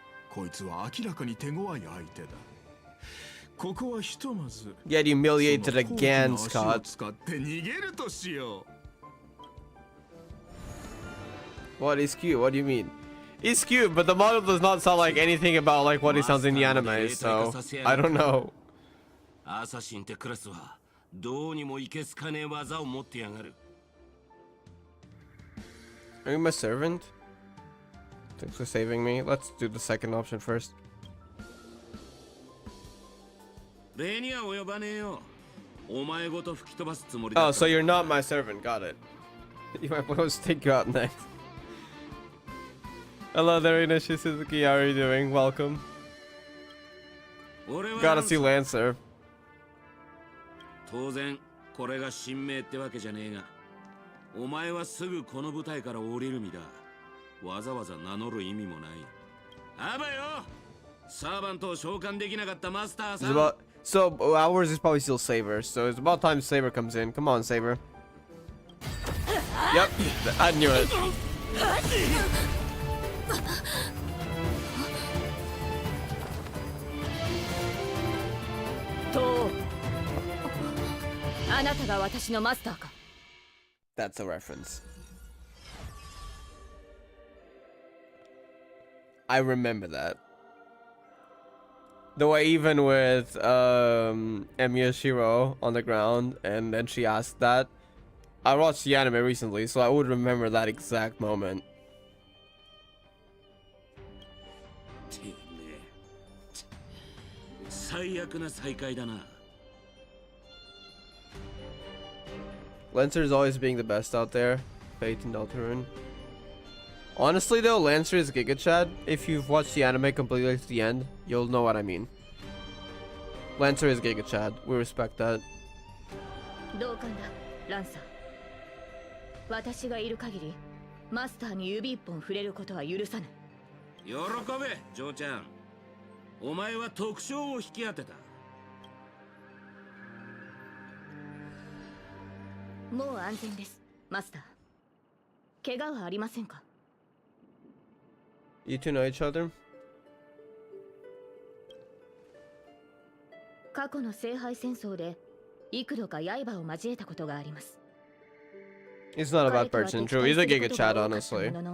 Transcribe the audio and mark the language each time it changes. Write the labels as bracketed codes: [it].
[ja] こいつは明らかに手強い相手だ。ここはひとまず [en] Get humiliated again, Scott. [ja] 使って逃げるとしよう。 [en] What is cute? What do you mean? He's cute, but the model does not sound like anything about like what he sounds in the anime, so I don't know. [ja] アサシンってクラスはどうにもいけすかねえ技を持ってやがる。 [en] Are you my servant? Thanks for saving me. Let's do the second option first. [ja] 礼には及ばねえよ。お前ごと吹き飛ばすつもり [en] Oh, [ja] だ。 [en] so you're not my servant. Got it. You might want to take you out next. Hello there, Inashi Suzuki. How are you doing? Welcome. Gotta see Lancer. [ja] 当然これが神明ってわけじゃねえが、お前はすぐこの舞台から降りる身だ。わざわざ名乗る意味もない。あばよ、サーバントを召喚できなかったマスターさん。 [en] So ours is probably still Saber, so it's about time Saber comes in. Come on, Saber. Yep, I knew it. [ja] とあなたが私のマスターか。 [en] That's a reference. I remember that. The way even with Miyashiro on the ground, and then she asked that. I watched the anime recently, so I would remember that exact moment. [ja] てめえ、最悪な再会だな。 [en] Lancer is always being the best out there. Fate and Deltarune. Honestly though, Lancer is Giga Chad. If you've watched the anime completely to the end, you'll know what I mean. Lancer is Giga Chad. We respect that. [ja] 同感だ、ランサー。私がいる限り、マスターに指一本触れることは許さない。喜べ、ジョーちゃん。お前は特賞を引き当てた。もう安全です、マスター。怪我はありませんか？ [en] You two know each other? [ja] 過去の聖杯戦争で幾度か刃を交えたことがあります。 [en] He's not a bad person, true. He's a Giga Chad, honestly.